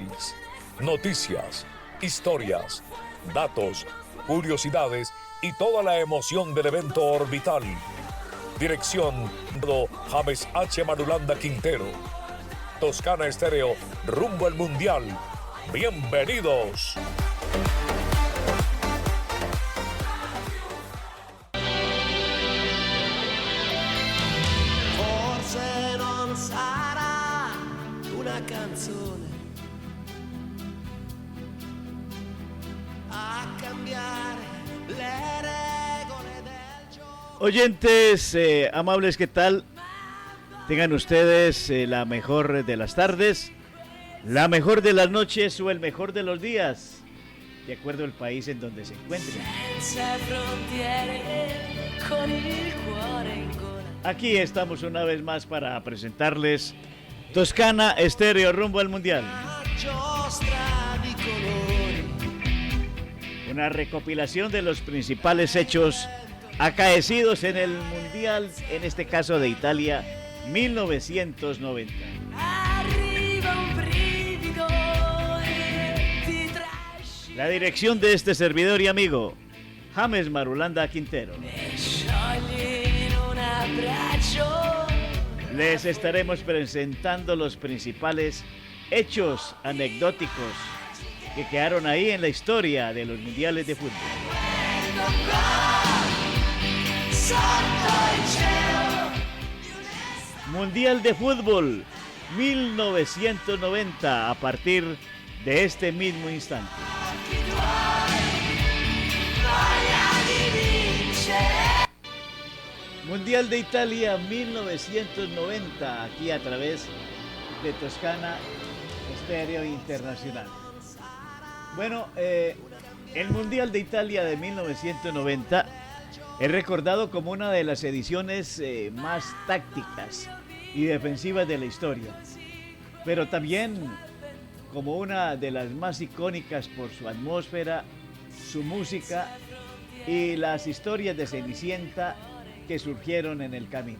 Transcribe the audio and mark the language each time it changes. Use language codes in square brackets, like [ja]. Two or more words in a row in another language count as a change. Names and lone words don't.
[es] Noticias, historias, datos, curiosidades y toda la emoción del evento orbital. Dirección, James H. Marulanda Quintero. Toscana Estéreo, rumbo al mundial. ¡Bienvenidos! [it] Forse non sarà una canzone a cambiare le regole del gioco. [es] Oyentes amables, ¿qué tal? Tengan ustedes la mejor de las tardes, la mejor de las noches o el mejor de los días, de acuerdo al país en donde se encuentren. [it] senza frontiere, con il cuore in gola. [es] Aquí estamos una vez más para presentarles Toscana Estéreo rumbo al mundial. [it] Giostra di colori. [es] Una recopilación de los principales hechos acaecidos en el mundial, en este caso de Italia 1990. [it] Arriva un brivido e ti trascina. [es] La dirección de este servidor y amigo, James Marulanda Quintero. [it] Sciogli in un abbraccio. [es] Les estaremos presentando los principales hechos anecdóticos que quedaron ahí en la historia de los mundiales de fútbol. [it] Sotto il cielo. [es] Mundial de fútbol 1990 a partir de este mismo instante. [it] Occhi tuoi, voglia di vincere. [es] Mundial de Italia 1990 aquí a través de Toscana Estéreo Internacional. Bueno, el Mundial de Italia de 1990 es recordado como una de las ediciones más tácticas y defensivas de la historia, pero también como una de las más icónicas por su atmósfera, su música y las historias de Cenicienta que surgieron en el camino.